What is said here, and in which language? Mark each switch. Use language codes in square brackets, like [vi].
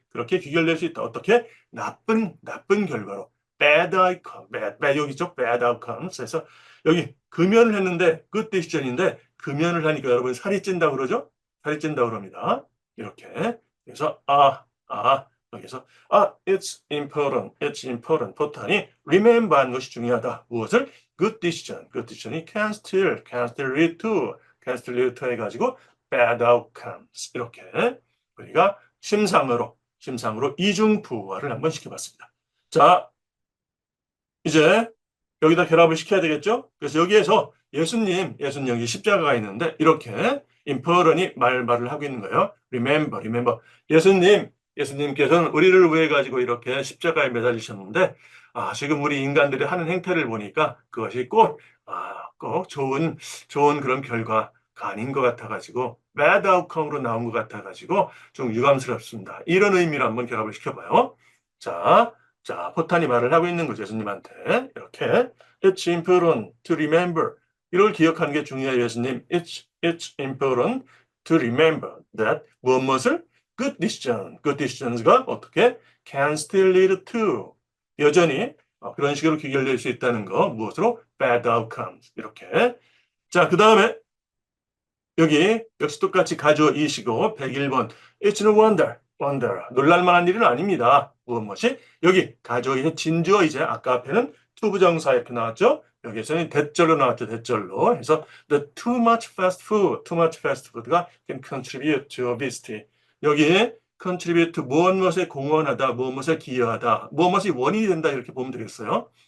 [ko] 그렇게 귀결될 수 있다. 어떻게? 나쁜 결과로. bad outcome. bad 여기 있죠. [en] bad outcomes. [ko] 그래서 여기 금연을 했는데 [en] good decision [ko] 인데 금연을 하니까 여러분 살이 찐다고 그러죠? 살이 찐다고 그럽니다. 이렇게. 그래서 여기서 [en] it's important. [ko] 포탄이 remember 하는 것이 중요하다. 무엇을? [en] good decision이 can still lead to [ko] 해가지고 [en] bad outcomes. [ko] 이렇게 우리가 심상으로 이중부호화를 한번 시켜봤습니다. 자, 이제 여기다 결합을 시켜야 되겠죠? 그래서 여기에서 예수님 여기 십자가가 있는데 이렇게 important이 말을 하고 있는 거예요. [en] remember. [ko] 예수님께서는 우리를 위해 가지고 이렇게 십자가에 매달리셨는데 지금 우리 인간들이 하는 행태를 보니까 그것이 꼭 좋은 그런 결과가 아닌 것 같아가지고 [en] bad outcome [ko] 으로 나온 것 같아가지고 좀 유감스럽습니다. 이런 의미로 한번 결합을 시켜봐요. 자, 포탄이 말을 하고 있는 거죠. 예수님한테. 이렇게. [en] It's important to remember. [ko] 이걸 기억하는 게 중요해요, 예수님. [en] It's important to remember that [ko] 무엇을? [en] Good decisions가 [ko] 어떻게? [en] Can still lead to. [ko] 여전히 그런 식으로 귀결될 수 있다는 거. 무엇으로? [en] Bad outcomes. [ko] 이렇게. 자, 그 다음에 여기 역시 똑같이 가주어 이시고 101번. [en] It's no wonder. [ko] 놀랄만한 일은 아닙니다. 무엇이? 여기 가주어의 진주어 이제 아까 앞에는 to 부정사 이렇게 나왔죠. 여기에서는 대절로 나왔죠. 대절로. 그래서 [en] the too much fast food가 can contribute to obesity. [ko] 여기에 contribute to 무엇에 공헌하다, 무엇에 기여하다, 무엇이 원인이 된다 이렇게 보면 되겠어요.